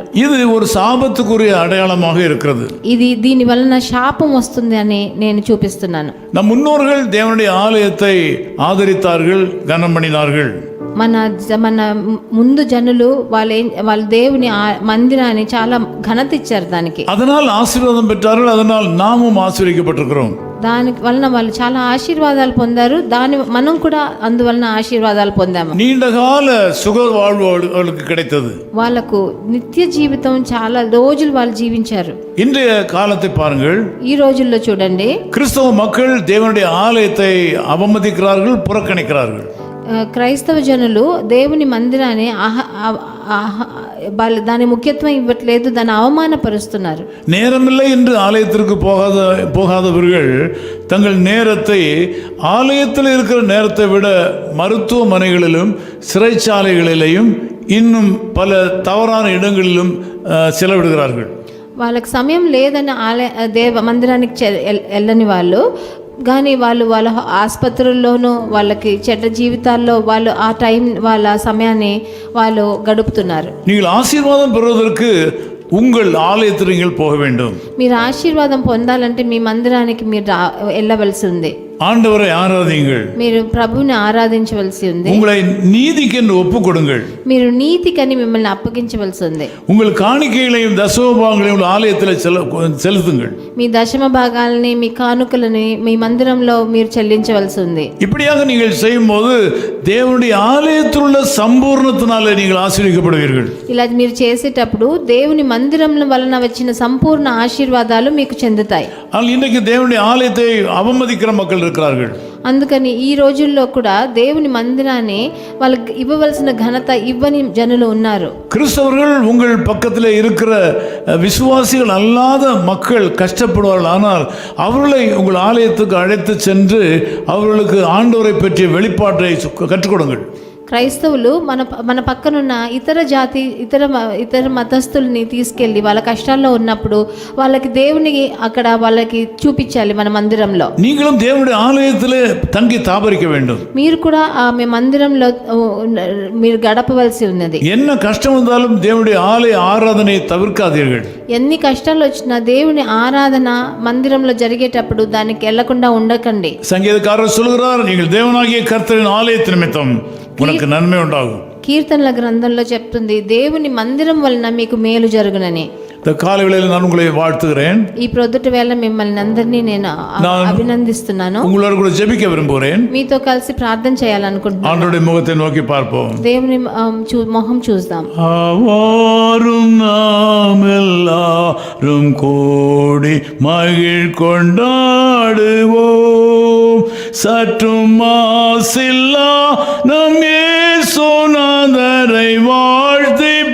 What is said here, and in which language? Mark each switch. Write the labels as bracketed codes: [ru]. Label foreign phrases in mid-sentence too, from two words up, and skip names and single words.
[ta] ఇది ஒரு சாபத்துக்குரிய அடையாளமாக இருக்கிறது. [te] దీని వలన శాపం వస్తుంది అని నేను చూపిస్తున్నాను. [ta] நம் முன்னோர்கள் தேவனுடைய ஆலயத்தை ஆதரித்தார்கள், கனம் பண்ணினார்கள். [te] మన ముందు జనులు వాళ్ళ దేవుని మందిరాన్ని చాలా ఘనత ఇచ్చారు. దానికి [ta] அதனால் ஆசீர்வாதம் பெற்றார்கள். அதனால் நாமும் ஆசீர்வதிக்கப்பட்டிருக்கிறோம். [te] దానికి వలన వాళ్ళు చాలా ఆశీర్వాదాలు పొందారు. మనం కూడా అందువలన ఆశీర్వాదాలు పొందాము. [ta] நீண்டகால சுக வாழ்வு அவர்களுக்கு கிடைத்தது. [te] వాళ్ళకు నిత్య జీవితం చాలా రోజులు వాళ్ళు జీవించారు. [ta] இன்றைய காலத்தை பாருங்கள். [te] ఈ రోజుల్లో చూడండి, [ta] கிறிஸ்தவ மக்கள் தேவனுடைய ஆலயத்தை அவமதிக்கிறார்கள், புறக்கணிக்கிறார்கள். [te] క్రైస్తవ జనులు దేవుని మందిరాన్ని దాని ముఖ్యత్వం ఇవ్వట్లేదు, దాన్ని అవమానపరుస్తున్నారు. [ta] நேரமில்லை என்று ஆலயத்திற்கு போகாதவர்கள் தங்கள் நேரத்தை ஆலயத்தில் இருக்கிற நேரத்தை விட மருத்துவமனைகளிலும் சிறைச்சாலைகளிலேயும் இன்னும் பல தவறான இடங்களிலும் செலவிடுகிறார்கள். [te] వాళ్ళకి సమయం లేదని మందిరానికి వెళ్ళని వాళ్ళు కానీ వాళ్ళ ఆసుపత్రుల్లోనూ వాళ్ళకి చెడ్డ జీవితాల్లో వాళ్ళు ఆ టైం వాళ్ళ సమయాన్ని వాళ్ళు గడుపుతున్నారు. [ta] நீங்கள் ஆசீர்வாதம் பெறுவதற்கு உங்கள் ஆலயத்தில் நீங்கள் போக வேண்டும். [te] మీరు ఆశీర్వాదం పొందాలంటే మీ మందిరానికి మీరు వెళ్ళవలసి ఉంది. [ta] ஆண்டவரை ஆராதியுங்கள். [te] మీరు ప్రభువుని ఆరాధించవలసి ఉంది. [ta] உங்களை நீதிக்கென்று ஒப்பு கொடுங்கள். [te] మీరు నీతికని మిమ్మల్ని అప్పగించవలసి ఉంది. [ta] உங்கள் காணிக்கைகளையும் தசமபாகங்களையும் ஆலயத்தில் செலுத்துங்கள். [te] మీ దశమ భాగాలని, మీ కానుకలని మీ మందిరంలో మీరు చెల్లించవలసి ఉంది. [ta] இப்படியாக நீங்கள் செய்யும்போது தேவனுடைய ஆலயத்தில் உள்ள சம்பூர்ணத்தினாலே நீங்கள் ஆசீர்வதிக்கப்படுவீர்கள். [te] ఇలా మీరు చేసేటప్పుడు దేవుని మందిరంలో వలన వచ్చిన సంపూర్ణ ఆశీర్వాదాలు మీకు చెందుతాయి. [ta] ஆனால் இன்றைக்கு தேவனுடைய ஆலயத்தை அவமதிக்கிற மக்கள் இருக்கிறார்கள். [te] అందుకని ఈ రోజుల్లో కూడా దేవుని మందిరాన్ని వాళ్ళకి ఇవ్వవలసిన ఘనత ఇవ్వని జనులు ఉన్నారు. [ta] கிறிஸ்தவர்கள் உங்கள் பக்கத்தில் இருக்கிற விசுவாசிகள் அல்லாத மக்கள் கஷ்டப்படுவார்கள். ஆனால் அவர்களை உங்கள் ஆலயத்துக்கு அழைத்து சென்று அவர்களுக்கு ஆண்டவரை பற்றிய வெளிப்பாட்டை கற்றுக் கொடுங்கள். [te] క్రైస్తవులు మన పక్కనున్న ఇతర మతస్థుల్ని తీసుకెళ్ళి వాళ్ళ కష్టాల్లో ఉన్నప్పుడు వాళ్ళకి దేవుని అక్కడ వాళ్ళకి చూపించాలి. మన మందిరంలో [ta] நீங்களும் தேவனுடைய ஆலயத்திலே தங்கி தாபரிக்க வேண்டும். [te] మీరు కూడా మీ మందిరంలో మీరు గడపవలసి ఉన్నది. [ta] என்ன கஷ்டம் வந்தாலும் தேவனுடைய ஆலய ஆராதனையை தவிர்க்காதீர்கள். [te] ఎన్ని కష్టాలు వచ్చినా దేవుని ఆరాధన మందిరంలో జరిగేటప్పుడు దానికి వెళ్లకుండా ఉండకండి. [ta] సంగీతకారர் சொல்கிறார், நீங்கள் தேவனாகிய கர்த்தரின் ஆலயத்தின் நிமித்தம் உனக்கு நன்மை உண்டாகும். [te] కీర్తనల గ్రంథంలో చెప్తుంది దేవుని మందిరం వలన మీకు మేలు జరుగునని. [ta] இந்த காலை வேளையில் நான் உங்களை வாழ்த்துகிறேன். [te] ఈ ప్రొద్దుటి వేళ మిమ్మల్ని అందరినీ నేను అభినందిస్తున్నాను. [ta] உங்களோடு கூட ஜெபிக்க விரும்புகிறேன். [te] మీతో కలిసి ప్రార్థన చేయాలనుకుంటున్నాను. [ta] ஆண்டவருடைய முகத்தை நோக்கி பார்ப்போம். [te] దేవుని మొహం చూద్దాం. [ta] ஆவாரும் நாம் எல்லாரும் கூடி மகிழ் கொண்டாடுவோம், சற்றும் மாசில்லா நம் இயேசுநாதரை வாழ்த்தி